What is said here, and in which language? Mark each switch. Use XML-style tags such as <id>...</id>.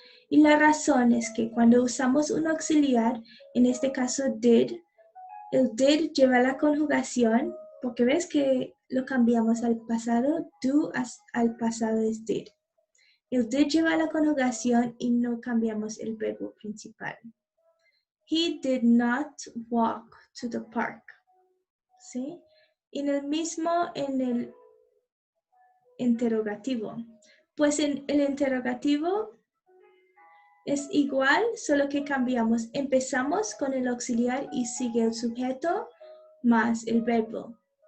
<es>Y la razón es que cuando usamos un auxiliar, en este caso did, el did lleva la conjugación, porque ves que lo cambiamos al pasado, do al pasado es did. El did lleva la conjugación y no cambiamos el verbo principal.</es> <en>He did not walk to the park.</en> <es>¿Sí? En el mismo, en el interrogativo. Pues en el interrogativo es igual, solo que cambiamos. Empezamos con el auxiliar y sigue el sujeto más el verbo.</es>